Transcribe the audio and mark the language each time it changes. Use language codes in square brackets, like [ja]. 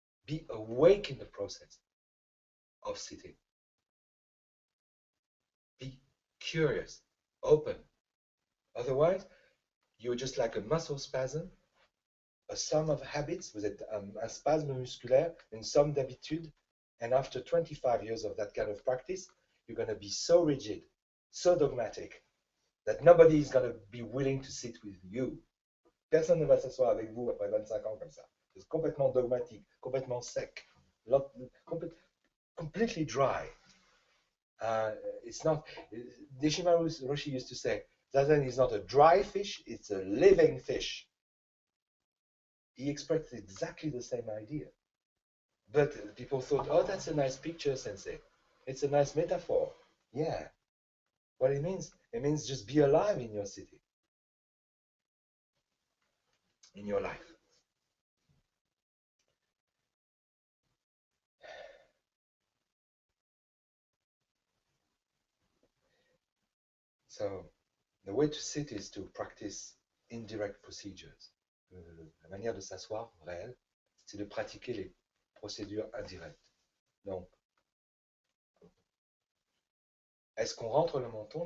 [en] Be awake in the process of sitting. Be curious, open. Otherwise, you're just like a muscle spasm, a sum of habits. [fr] Vous êtes un spasme musculaire, une somme d'habitudes. [en] And after 25 years of that kind of practice, you're going to be so rigid, so dogmatic, that nobody is going to be willing to sit with you. [fr] Personne ne va s'asseoir avec vous après 25 ans comme ça. C'est complètement dogmatique, complètement sec, [en] completely dry. It's not. Deshimaru Roshi used to say, Zazen is not a dry fish, it's a living fish. He expressed exactly the same idea. But people thought, oh, that's a nice picture, Sensei. It's a nice metaphor. Yeah. What it means just be alive in your city, in your life. So the way to sit is to practice indirect procedures. [fr] La manière de s'asseoir réelle, c'est de pratiquer les procédures indirectes. Donc, est-ce qu'on rentre le menton?